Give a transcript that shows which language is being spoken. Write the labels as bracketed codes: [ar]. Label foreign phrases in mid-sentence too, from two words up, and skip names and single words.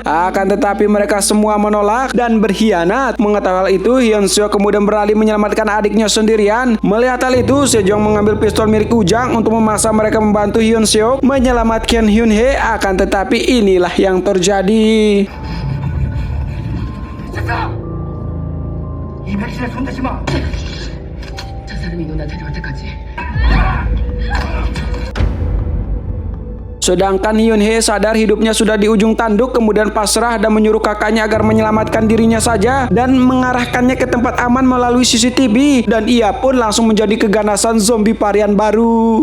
[id] Akan tetapi mereka semua menolak dan berkhianat. Mengetahui hal itu, Hyun Seok kemudian beralih menyelamatkan adiknya sendirian. Melihat hal itu, Sejong mengambil pistol milik Ujang untuk memaksa mereka membantu Hyun Seok menyelamatkan Hyun Hye. Akan tetapi inilah yang terjadi. [ko] 이 백신에 손대지 마. 저 사람이 누나 데려올 때까지. [id] Sedangkan Hyun Hye sadar hidupnya sudah di ujung tanduk, kemudian pasrah dan menyuruh kakaknya agar menyelamatkan dirinya saja dan mengarahkannya ke tempat aman melalui CCTV, dan ia pun langsung menjadi keganasan zombie varian baru.